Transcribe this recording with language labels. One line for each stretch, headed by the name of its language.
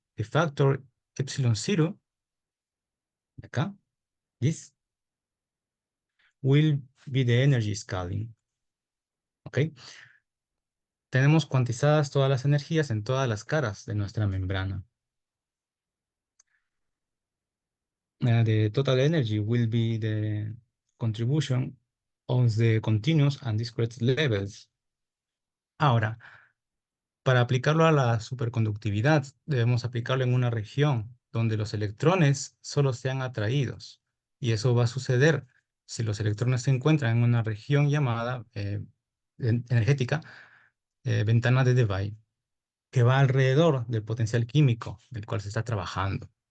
English: The factor epsilon 0, acá, this, will be the energy scaling. ¿Ok?
Spanish: Tenemos cuantizadas todas las energías en todas las caras de nuestra membrana.
English: the total energy will be the contribution of the continuous and discrete levels.
Spanish: Ahora, para aplicarlo a la superconductividad, debemos aplicarlo en una región donde los electrones solo sean atraídos. Y eso va a suceder si los electrones se encuentran en una región llamada energética, ventana de Debye, que va alrededor del potencial químico del cual se está trabajando.